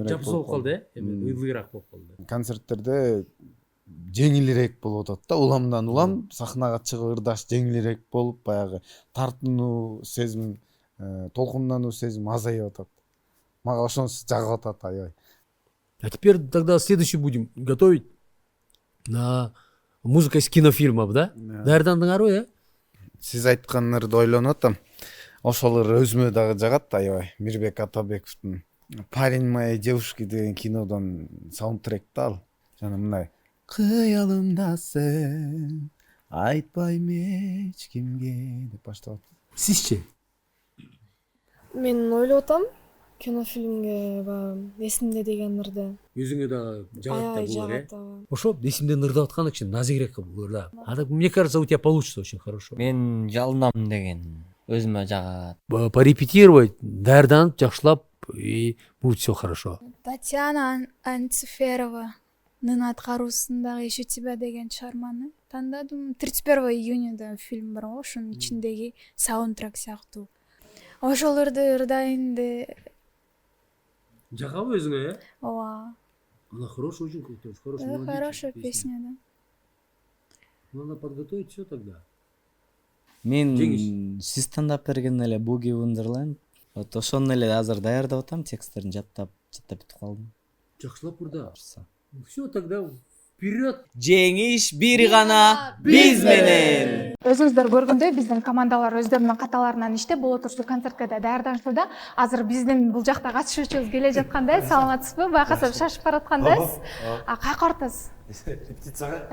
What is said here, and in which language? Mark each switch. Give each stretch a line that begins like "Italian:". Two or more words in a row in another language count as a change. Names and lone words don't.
Kyrgyz: жапсыз болуп калды, ылгыраак болуп калды. Концерттерде жеңилирээк болуп атат да, уламдан улам сахнага чыгып ырдаш жеңилирээк болуп, баягы тартынуу сезим, толкундануу сезим азайып атат. Мага ошонусу жагып атат аябай.
Russian: А теперь тогда следующий будем готовить на музыка из кинофильмов, да?
Kyrgyz: Даярдандыңарбы, Сиз айткан ырды ойлонуп атам. Ошол ыр өзүмө дагы жагат аябай. Мирбек Атабековдун «Парень моей девушки» деген кинодон саундтректи ал. Жана мындай: кыялымда сен, айтпайм эч кимге деп баштап. Сизчи? Мен ойлоп атам, кинофильмге эсимде деген ырды. Өзүңө да жагат да Аябай булар, жагат. ооба. Ошо эсимден ырдап аткан киши назигирээк кылып да.
Russian: А так мне кажется, у тебя получится очень хорошо.
Kyrgyz: Мен жалынам деген өзүмө жагат. Порепетировать, даярданып, жакшылап,
Russian: и будет все хорошо.
Kyrgyz: Татьяна Анциферованын аткаруусундагы «Ищу тебя» деген чыгарманы тандадым. 31 июняда фильм бар го, ошонун ичиндеги саундтрек сыяктуу. Ошол ырды ырдайын деп. Жагабы өзүңө, э? Ооба.
Russian: Она хорошая, очень крутая, Хорошая песня, да. Надо подготовить все тогда.
Kyrgyz: Мен сиз тандап берген эле Boogie Wonderland. Вот ошону эле азыр даярдап атам, тексттерин жаттап бүтүп калдым. Жакшылап ырда.
Russian: Все тогда вперед.
Kyrgyz: Жеңиш бир гана биз менен. Өзүңүздөр көргөндөй биздин командалар өздөрүнүн каталарынан иштеп бул отуруштуу концертке да даярданышууда. Азыр биздин бул жакта катышуучубуз келе жаткандай, саламатсызбы? Байкасап шашып бараткандайсыз. Кайка бартасыз? Репетицияга.